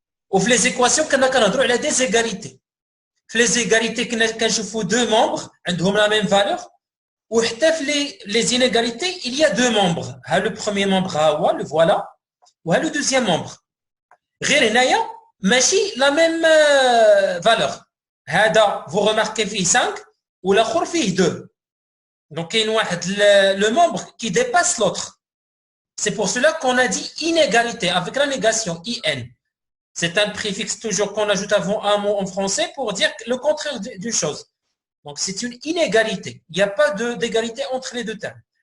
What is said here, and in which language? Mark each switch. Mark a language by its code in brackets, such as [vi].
[ar] وفي [fr] les équations [ar] كنهضروا على [fr] des égalités. في les égalités [ar] كنشوفوا [fr] deux membres [ar] عندهم [fr] la même valeur. [ar] وحتى في [fr] les inégalités, il y a deux membres. ها le premier membre [ar] ها هو [fr] le voilà. [ar] وها [fr] le deuxième membre. [ar] غير هنايا ماشي [fr] la même valeur. [ar] هذا [fr] vous remarquez [ar] فيه 5 والاخر فيه 2. [fr] Donc il y a [ar] واحد [fr] le membre qui dépasse l'autre. C'est pour cela qu'on a dit inégalité avec la négation in. C'est un préfixe toujours qu'on ajoute avant un mot en français pour dire le contraire d'une chose. Donc c'est une inégalité. Il n'y a pas d'égalité entre les deux termes.